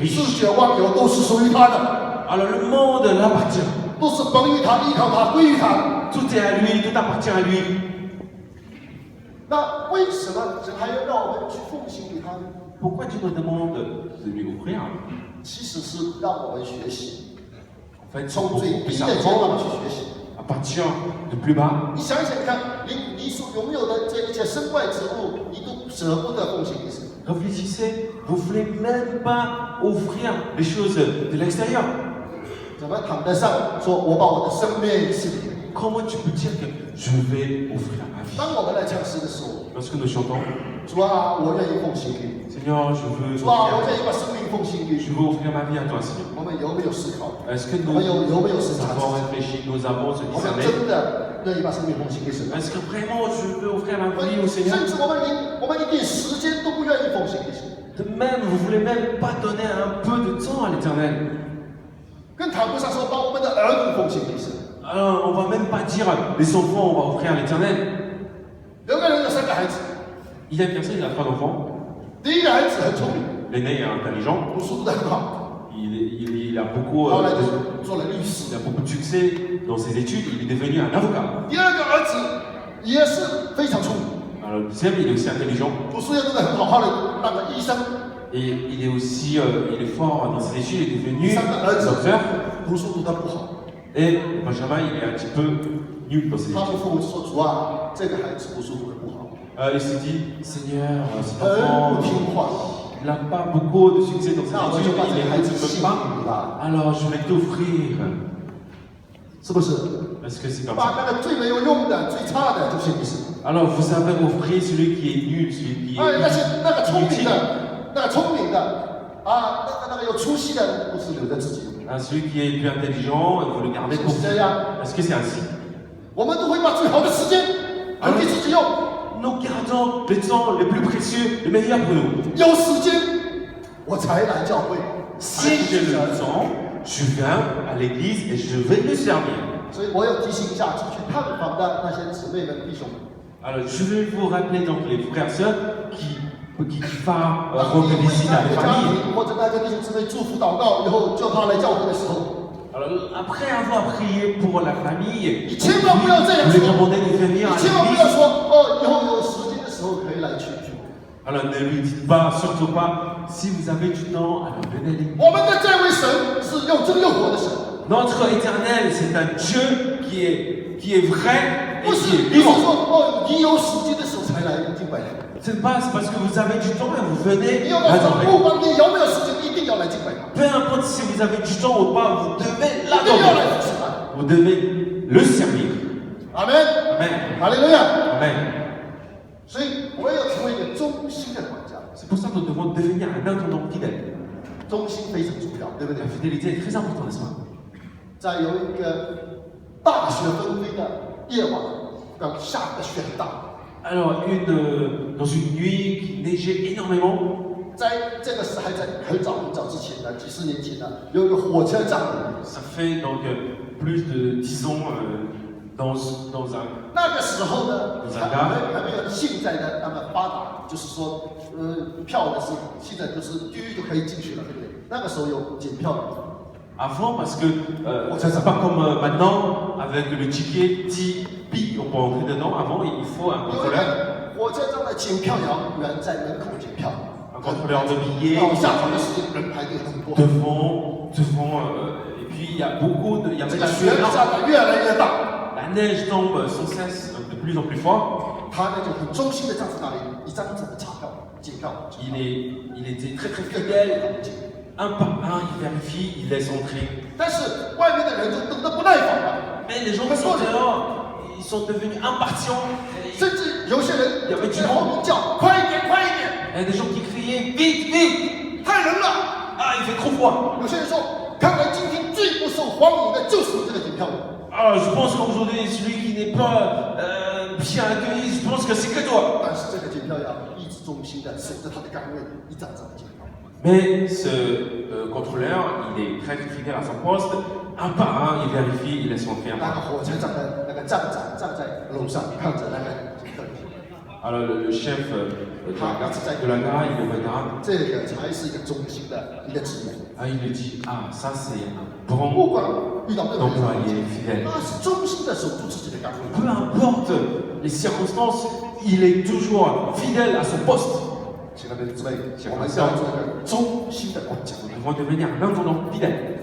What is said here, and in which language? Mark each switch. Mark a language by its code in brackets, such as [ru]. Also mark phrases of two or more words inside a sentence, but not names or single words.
[zh] 世 [fr] riche. [zh] 界万有都是属于他的， [fr] Alors le monde l'appartient. [zh] 都是本于他、依靠他、归于他。 [fr] Tout est à lui, tout appartient à lui. [zh] 那为什么神还要让我们去奉献给他呢？ [fr] Pourquoi Dieu nous demande de lui offrir? [zh] 其实是让我们学习， [fr] En fait, c'est [zh] 从 [fr] pour [zh] 最 [fr] qu'on [zh] 低 [fr] puisse [zh] 的阶段 [fr] apprendre [zh] 去学习。 [fr] à partir de plus bas. [zh] 你想想看，你所拥有的这一切身外之物，你都舍不得奉献给神。 [fr] Réfléchissez, vous ne voulez même pas offrir les choses de l'extérieur. [zh] 怎么谈得上说我把我的生命是 [fr] comment tu peux dire que je vais offrir ma vie? [zh] 当我们来唱诗的时候， [fr] Lorsque nous chantons, [zh] 主啊，我愿意奉献给你。 [fr] Seigneur, je veux [zh] 主啊，我 [fr] offrir, [zh] 愿意把生命奉献给 [fr] je [zh] 你。 [fr] veux offrir ma vie à toi, Seigneur. [zh] 我们有没有思考？ [fr] Est-ce que [zh] 我 [fr] nous [zh] 们有没有审查？ [fr] avons réfléchi, nous avons se [zh] 我们 [fr] discerné? [zh] 真的愿意把生命奉献给神吗？ [fr] Est-ce que vraiment je veux offrir ma vie au Seigneur? [zh] 甚至我们一点时间都不愿意奉献给神， [fr] De même, vous voulez même pas donner un peu de temps à l'Éternel. [zh] 更谈不上说把我们的儿女奉献给神。 [fr] Alors, on va même pas dire les enfants, on va offrir à l'Éternel. [zh] 有个人有3个孩子， [fr] Il y a une personne, il a 3 enfants. [zh] 第一个孩子很聪明， [fr] L'aîné est intelligent. [zh] 读书读得很好， [fr] Il a beaucoup, [zh] 后来就做了律 [fr] il [zh] 师。 [fr] a beaucoup de succès dans ses études. Il est devenu un avocat. [zh] 第二个儿子也是非常聪明， [fr] Alors, le deuxième, il est aussi intelligent. [zh] 读书也读得很好，后来当了医生。 [fr] Et il est aussi il est fort dans ses études. Il est devenu [zh] 3 个儿子 [fr] docteur. [zh] 读书读得不好， [fr] Et Benjamin, il est un petit peu nul dans ses [zh] 他 [fr] études. [zh] 们父母说：“主啊，这个孩子读书读得不好， [fr] Il se dit, Seigneur, cet [zh] 很 [fr] enfant, [zh] 不听话。 [fr] il n'a pas beaucoup de succès dans [zh] 那我 [fr] ses [zh] 就 [fr] études. [zh] 把这 [fr] Il [zh] 个孩子 [fr] ne [zh] 献 [fr] peut [zh] 给 [fr] pas. [zh] 你了， [fr] Alors, je vais t'offrir. [zh] 是不是？ [fr] Est-ce que c'est comme [zh] 把 [fr] ça? [zh] 那个最没有用的、最差的就献给神。 [fr] Alors, vous savez offrir celui qui est nul, celui qui [zh] 哎，那些 [fr] est [zh] 那个聪明 [fr] inutile. [zh] 的、那个聪明的啊，那个有出息的，不是留在自己。 [fr] Celui qui est plus intelligent, il faut le garder pour vous. Est-ce que c'est ainsi? [zh] 我们都会把最好的时间留给自己用， [fr] Nous gardons les temps les plus précieux, les meilleurs pour nous. [zh] 有时间我才来教会。 [fr] Si j'ai le temps, je viens à l'église et je vais le servir. [zh] 所以我有提醒一下去探访的那些姊妹们、弟兄们。 [fr] Alors, je vais vous rappeler donc les frères et sœurs qui va rendre visite à [zh] 那 [fr] les [zh] 个家 [fr] familles. [zh] 庭或者那个弟兄姊妹祝福祷告以后，叫他来教会的时候， [fr] Alors, après avoir prié pour la famille, [zh] 你千万不要这样 [fr] vous les [zh] 说， [fr] demandez de venir [zh] 你 [fr] à [zh] 千万不要 [fr] l'église. [zh] 说哦，以后有时间的时候可以来去。 [fr] Alors, ne lui dites pas, surtout pas, si vous avez du temps, alors venez à l'église. [zh] 我们的这位神是又真又活的神， [fr] Notre éternel, c'est un Dieu qui est vrai et [zh] 不 [fr] qui [zh] 是 [fr] est [zh] 不是 [fr] vivant. [zh] 说哦，你有时间的时候才来敬拜。 [fr] C'est pas c'est parce que vous avez du temps et vous [zh] 你 [fr] venez [zh] 要告诉他， [fr] adorer. [zh] 不管你有没有时间，一定要来敬拜他， [fr] Peu importe si vous avez du temps ou pas, vous devez [zh] 一定要来 [fr] l'adorer. [zh] 服侍他。 [fr] Vous devez le servir. [zh] 阿门， [fr] Amen. [zh] 哈利路亚。 [fr] Amen. [zh] 所以我们要成为一个忠心的管家， [fr] C'est pour ça que nous devons devenir un intendant fidèle. [zh] 忠心非常重要，对不对 [fr] La？fidélité est très importante, n'est-ce pas? [zh] 在有一个大雪纷飞的夜晚，下的雪很大， [fr] Alors, dans une nuit qui neigeait énormément, [zh] 在这个是还在很早很早之前的几十年前的，有一个火车站， [fr] ça fait donc plus de 10 ans dans un [zh] 那个时候呢，在哪还没有现在的那么发达，就是说，票的是现在都是就可以进去了，对不对？那个时候有检票的。 [fr] Avant, parce que c'est pas comme maintenant, avec le ticket Tipeee, on peut entrer dedans. Avant, il faut un [zh] 有一 [fr] contrôleur, [zh] 个火车站的检票员在门口检票， [fr] un contrôleur de billets [zh] 到下船的时间人排队很多， [fr] devant, et puis il y a il y [zh] 这 [fr] avait [zh] 个 [fr] la [zh] 雪 [fr] sueur. [zh] 下的越来越大， [fr] La neige tombe sans cesse, de plus en plus fort. [zh] 他呢就很忠心的站在那里，一张张的查票、检票， [fr] Il était très très fidèle. Un par un, il vérifie, il laisse entrer. [zh] 但是外面的人就等得不耐烦了， [fr] Mais les gens qui sont dehors, ils sont devenus impatients. [zh] 甚至有些人 [fr] Il y avait [zh] 在 [fr] du [zh] 后 [fr] monde. [zh] 面叫：“快一点，快一点 [fr] Il y a des gens qui criaient vite, vite. !” [zh] 太冷了。 [fr] Ah, il fait trop froid. [zh] 有些人说：“看来今天最不受欢迎的就是你这个检票员。” [fr] Alors, je pense qu'aujourd'hui, celui qui n'est pas bien accueilli, je pense que c'est que toi. [zh] 但是这个检票员一直忠心的守着他的岗位，一张张的检票。 [fr] Mais ce contrôleur, il est très fidèle à son poste. Un par un, il vérifie, il laisse entrer un [zh] 那 [fr] par [zh] 个 [fr] un. [zh] 火车站的那个站长站在楼上看着那个检票员， [fr] Alors, le chef de la gare, il le regarde. [zh] 这个才是一个忠心的一个职业。 [fr] Ah, il lui dit, ah, ça c'est un [zh] 不 [fr] bon [zh] 管遇到任何 [fr] employé fidèle. [zh] 他是忠心的守住自己的岗位。 [fr] Peu importe les circonstances, il est toujours fidèle à son poste. [zh] 亲爱的姊妹，我们要做一个忠心的管家， [fr] Nous devons devenir un intendant fidèle.